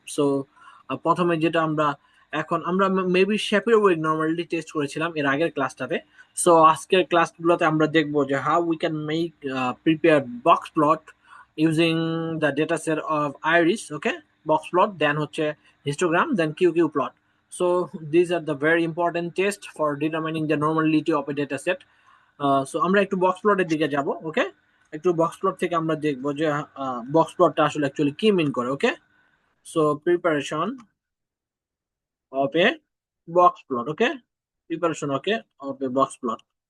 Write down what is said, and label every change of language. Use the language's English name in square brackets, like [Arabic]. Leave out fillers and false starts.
[Bangla] So প্রথমে যেটা আমরা, এখন আমরা মেবি শেপের ওয়েট নর্মালি টেস্ট করেছিলাম এর আগের ক্লাসটাতে। সো আজকের ক্লাসগুলোতে আমরা দেখবো যে [English] How we can make prepare box plot using the data set of iris, okay, box plot, then হচ্ছে histogram, then QQ plot. So these are the very important test for determining the normality of a data set. [Bangla] So আমরা একটু box প্লটের দিকে যাব। ওকে, একটু box plot থেকে আমরা দেখবো যে বক্স প্লটটা আসলে অ্যাকচুয়ালি কি মিন করে। [English] Okay, so preparation of a box plot. Okay, preparation okay of a box plot.